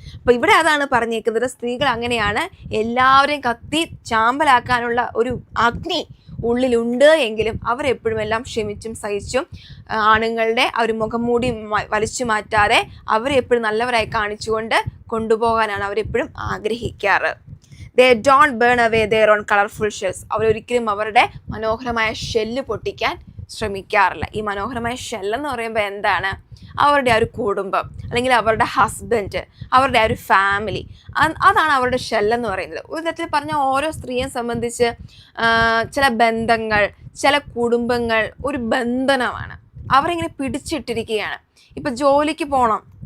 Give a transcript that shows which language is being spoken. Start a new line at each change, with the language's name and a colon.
Malayalam: അപ്പോൾ ഇവിടെ അതാണ് പറഞ്ഞേക്കുന്നത്, സ്ത്രീകൾ അങ്ങനെയാണ്, എല്ലാവരെയും കത്തി ചാമ്പലാക്കാനുള്ള ഒരു അഗ്നി ഉള്ളിലുണ്ട് എങ്കിലും അവരെപ്പോഴും എല്ലാം ക്ഷമിച്ചും സഹിച്ചും ആണുങ്ങളുടെ ആ ഒരു മുഖം മൂടി വലിച്ചു മാറ്റാതെ അവരെപ്പോഴും നല്ലവരായി കാണിച്ചുകൊണ്ട് കൊണ്ടുപോകാനാണ് അവരെപ്പോഴും ആഗ്രഹിക്കാറ്.
English: They don't burn away their own colorful shells.
Malayalam: അവരൊരിക്കലും അവരുടെ മനോഹരമായ ഷെല്ല് പൊട്ടിക്കാൻ ശ്രമിക്കാറില്ല. ഈ മനോഹരമായ ഷെല്ലെന്ന് പറയുമ്പോൾ എന്താണ്? അവരുടെ ആ ഒരു കുടുംബം, അല്ലെങ്കിൽ അവരുടെ ഹസ്ബൻഡ്, അവരുടെ ആ ഒരു ഫാമിലി, അതാണ് അവരുടെ ഷെല്ലെന്ന് പറയുന്നത്. ഒരു തരത്തിൽ പറഞ്ഞാൽ ഓരോ സ്ത്രീയെ സംബന്ധിച്ച് ചില ബന്ധങ്ങൾ, ചില കുടുംബങ്ങൾ ഒരു ബന്ധനമാണ്. അവരിങ്ങനെ പിടിച്ചിട്ടിരിക്കുകയാണ്. ഇപ്പം ജോലിക്ക് പോകണം,